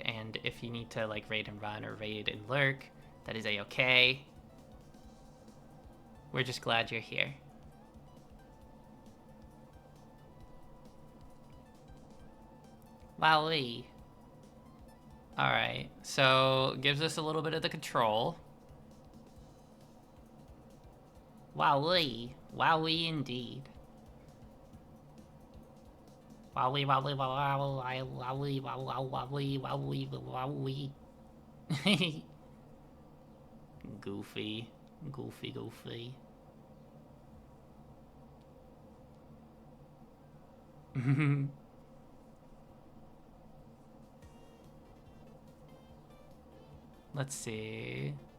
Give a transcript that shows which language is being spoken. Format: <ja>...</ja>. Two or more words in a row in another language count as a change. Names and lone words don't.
<en>And if you need to like raid and run or raid and lurk, that is a-okay. We're just glad you're here. Wowee. Alright, so gives us a little bit of the control. Wowee. Wowee indeed. Wowee, wowee, wowee, wowee, wowee, wowee, wowee, wowee. Goofy. Let's see.</en>